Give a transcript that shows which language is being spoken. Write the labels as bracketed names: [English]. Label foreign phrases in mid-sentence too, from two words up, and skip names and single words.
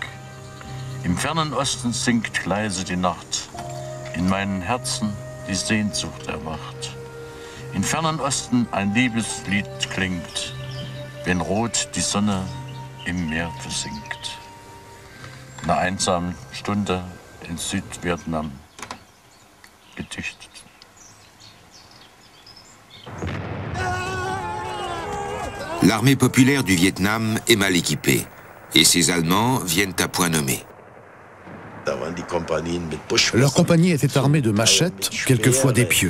[German] Im fernen Osten singt leise die Nacht, in meinem Herzen die Sehnsucht erwacht. Im fernen Osten ein Liebeslied klingt, wenn rot die Sonne im Meer versinkt. In einer einsamen Stunde in Südvietnam gedichtet. [French] L'armée populaire du Vietnam est mal équipée, et ses Allemands viennent à point nommé. Leur compagnie était armée de machettes, quelquefois d'épieux.